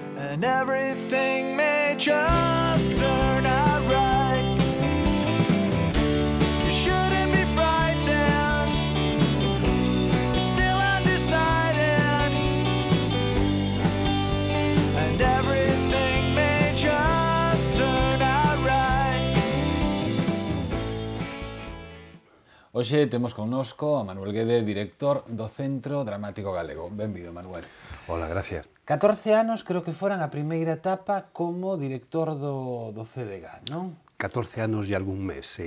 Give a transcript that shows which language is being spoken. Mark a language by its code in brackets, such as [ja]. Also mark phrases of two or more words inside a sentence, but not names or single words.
[en] and everything may just turn out right. You shouldn't be frightened, it's still undecided, and everything may just turn out right. [gl] Hoxe temos connosco a Manuel Guede, director do Centro Dramático Galego. Benvido, Manuel. [es] Hola, gracias. [gl] 14 anos creo que foran a primeira etapa como director do CDG, non? 14 anos e algún mes, sí.